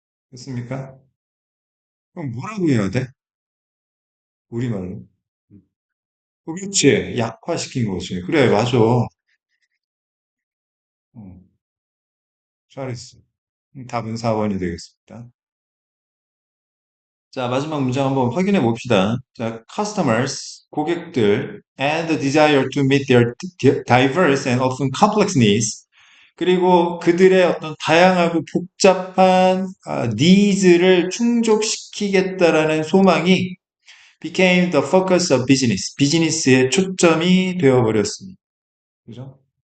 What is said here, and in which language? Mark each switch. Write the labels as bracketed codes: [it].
[ko] 됐습니까? 그럼 뭐라고 해야 돼? 우리말로. 그렇지. 약화시킨 거지. 그래, 맞아. 어, 잘했어. 답은 4번이 되겠습니다. 자, 마지막 문장 한번 확인해 봅시다. [en] 자, customers, [ko] 고객들, [en] and the desire to meet their diverse and often complex needs. [ko] 그리고 그들의 어떤 다양하고 복잡한 needs를 충족시키겠다라는 소망이 [en] became the focus of business. [ko] 비즈니스의 초점이 되어버렸습니다. 그죠?